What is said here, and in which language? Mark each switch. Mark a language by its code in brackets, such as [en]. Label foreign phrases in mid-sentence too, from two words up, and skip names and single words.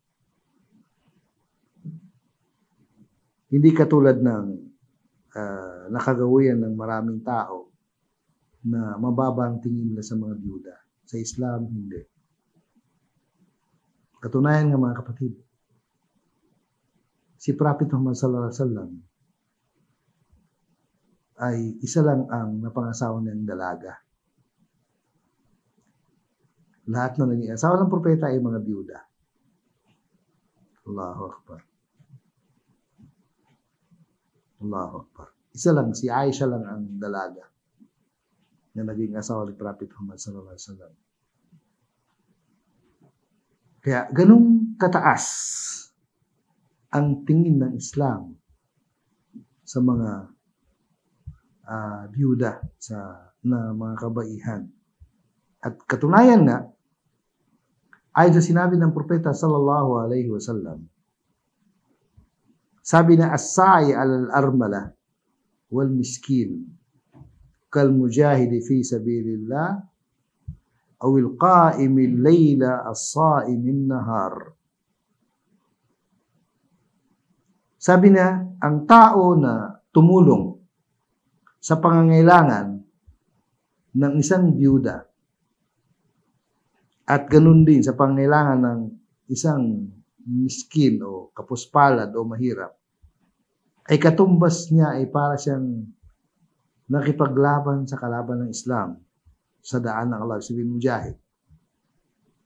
[tl] Hindi katulad ng nakagawian ng maraming tao na mababa ang tingin nila sa mga byuda. Sa Islam, hindi. Katunayan nga mga kapatid, si Prophet Muhammad [ar] صلى الله عليه وسلم [tl] ay isa lang ang napangasawa niyang dalaga. Lahat na naging asawa ng propeta ay mga byuda. [ar] الله أكبر الله أكبر. [tl] Isa lang, si Aisha lang ang dalaga na naging asawa ni Prophet Muhammad [ar] صلى الله عليه وسلم. [tl] Kaya ganung kataas ang tingin ng Islam sa mga byuda na mga kabaihan. At katunayan nga, ayon sa sinabi ng propeta [ar] صلى الله عليه وسلم, [tl] sabi na, [ar] الساعي الأرملة والمسكين كالمجاهد في سبيل الله أو القائم الليل الصائم النهار. [tl] Sabi na, ang tao na tumulong sa pangangailangan ng isang byuda at ganun din sa pangangailangan ng isang miskin o kapuspalad o mahirap, ay katumbas niya ay para siyang nakipaglaban sa kalaban ng Islam sa daan ng Allah, sabihin mujahid.